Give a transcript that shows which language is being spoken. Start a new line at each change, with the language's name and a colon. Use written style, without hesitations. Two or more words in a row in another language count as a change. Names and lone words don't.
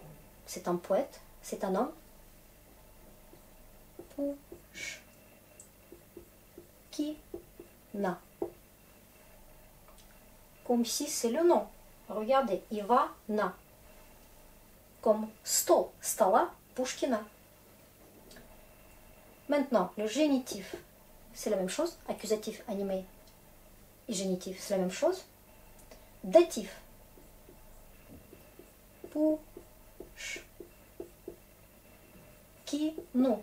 French: C'est un poète, c'est un homme. Pouchkina. Comme si c'est le nom. Regardez, Ивана. Comme
Russian: стол, стола, Пушкина.
French: Maintenant, le génitif, c'est la même chose. Accusatif animé et génitif, c'est la même chose. Datif. Пушкину.